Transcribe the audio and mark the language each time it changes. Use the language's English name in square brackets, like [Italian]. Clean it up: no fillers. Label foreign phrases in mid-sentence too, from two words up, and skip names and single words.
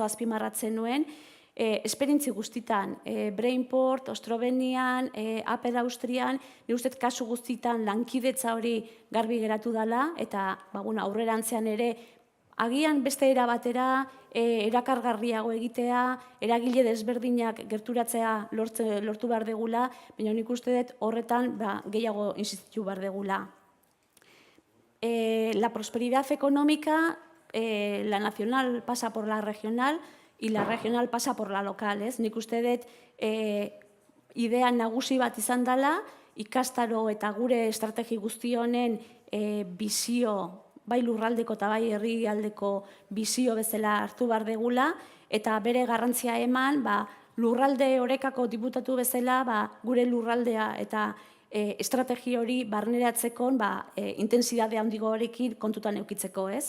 [Basque] azpimarratzen nuen, esperientzi guztitan, Brainport, Ostrobenian, Apple Austrian, nik uste kasu guztitan lankidetza hori garbi geratu dela, eta aurrerantzean ere, agian beste erabatera, erakargarriago egitea, eragile desberdinak gerturatzea lortu behar degula, baina nik uste dut horretan gehiago insistitu behar degula. [Spanish] La prosperidad económica, la nacional pasa por la regional, y la regional pasa por la local, [Basque] ez? Nik uste dut idea nagusi bat izan dela, ikastaro eta gure estrategi guzti honen bizio, bai lurraldeko eta bai herrialdeko bizio bezala hartu behar degula, eta bere garrantzia eman, lurralde orekako diputatu bezala, gure lurraldea eta estrategi hori barneratzeko intensidade handigo horekin kontutan eukitzeko, ez?